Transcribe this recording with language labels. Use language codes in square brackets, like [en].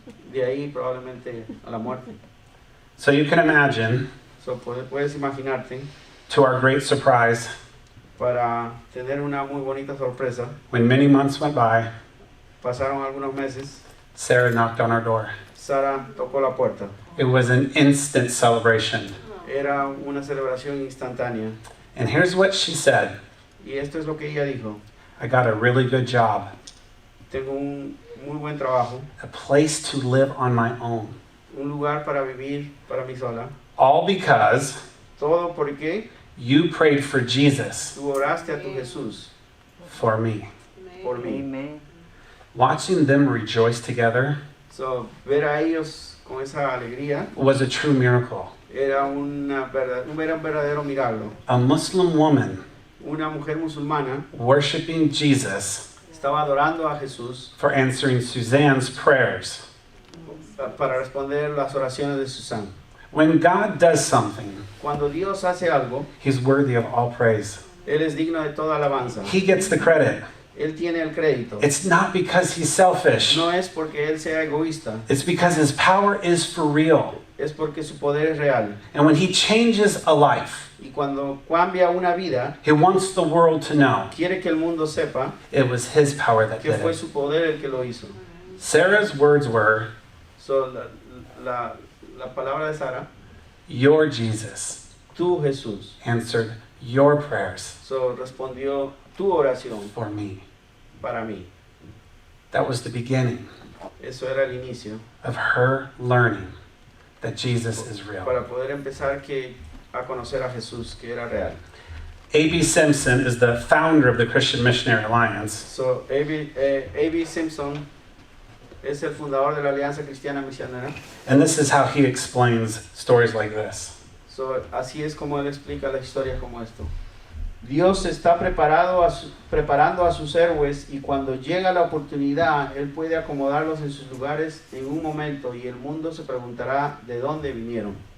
[es] De ahí probablemente a la muerte. [en] So you can imagine, [es] So puedes imaginarte, [en] to our great surprise, [es] para tener una muy bonita sorpresa, [en] when many months went by, [es] pasaron algunos meses, [en] Sarah knocked on our door. [es] Sara tocó la puerta. [en] It was an instant celebration. [es] Era una celebración instantánea. [en] And here's what she said. [es] Y esto es lo que ella dijo. [en] I got a really good job, [es] Tengo un muy buen trabajo, [en] a place to live on my own. [es] un lugar para vivir para mí sola. [en] All because [es] Todo porque [en] you prayed for Jesus [es] tú oraste a tu Jesús [en] for me. [es] por mí. [en] Amen. Watching them rejoice together [es] So, ver a ellos con esa alegría [en] was a true miracle. [es] era un verdadero milagro. [en] A Muslim woman [es] Una mujer musulmana [en] worshiping Jesus [es] estaba adorando a Jesús [en] for answering Suzanne's prayers. [es] para responder las oraciones de Susana. [en] When God does something, [es] Cuando Dios hace algo, [en] He's worthy of all praise. [es] Él es digno de toda alabanza. [en] He gets the credit. [es] Él tiene el crédito. [en] It's not because He's selfish. [es] No es porque Él sea egoísta, [en] It's because His power is for real. [es] es porque su poder es real. [en] And when He changes a life, [es] Y cuando cambia una vida, [en] He wants the world to know [es] quiere que el mundo sepa [en] it was His power that [es] que [en] did [es] fue [en] it. [es] su poder el que lo hizo. [en] Sarah's words were, [es] So, la palabra de Sara, [en] your Jesus [es] tu Jesús. [en] answered your prayers [es] So, respondió tu oración [en] for me. [es] para mí. [en] That was the beginning [es] Eso era el inicio [en] of her learning that Jesus is real. [es] para poder empezar a conocer a Jesús, que era real. [en] A.B. Simpson is the founder of the Christian Missionary Alliance. [es] So, A.B. Simpson es el fundador de la Alianza Cristiana Misionera. [en] And this is how he explains stories like this. [es] So, así es como él explica la historia como esto. Dios está preparando a sus héroes y cuando llega la oportunidad, Él puede acomodarlos en sus lugares en un momento y el mundo se preguntará de dónde vinieron.